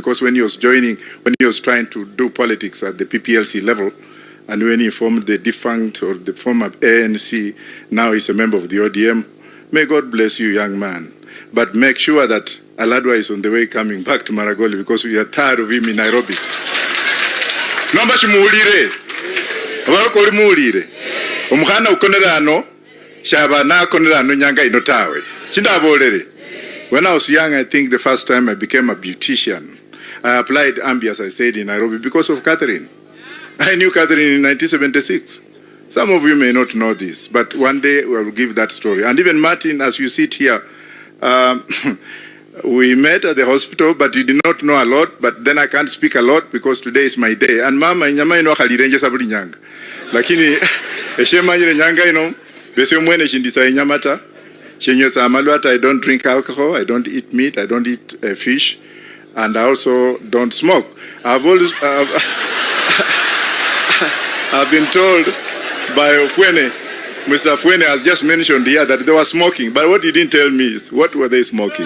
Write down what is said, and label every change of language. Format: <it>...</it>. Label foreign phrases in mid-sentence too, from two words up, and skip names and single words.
<en>Because when he was trying to do politics at the PPLC level, and when he formed the defunct or the former ANC, now he's a member of the ODM. May God bless you, young man. But make sure that Aladwa is on the way coming back to Maragoli because we are tired of him in Nairobi.</en> <luy>Nomba shimuulire. Abalokoli muulire. Omukhana ukonera ano, shaba na akonera ano nyanga inotawe. Chindabolere.</luy> <en>When I was young, I think the first time I became a beautician, I applied Ambi, as I said, in Nairobi because of Catherine. I knew Catherine in 1976. Some of you may not know this, but one day we will give that story. And even Martin, as you sit here, we met at the hospital, but you did not know a lot, but then I can't speak a lot because today is my day.</en> <luy>And Mama, nyama ino khalirenje sabuli nyanga. Lakini, eshema nyire nyanga ino, bese mwene shindisa inyamata. Shenyesa amalwata,</luy> <en>I don't drink alcohol, I don't eat meat, I don't eat fish, and I also don't smoke. I've been told by Ofwene, Mr. Ofwene has just mentioned here that they were smoking, but what he didn't tell me is what were they smoking?</en>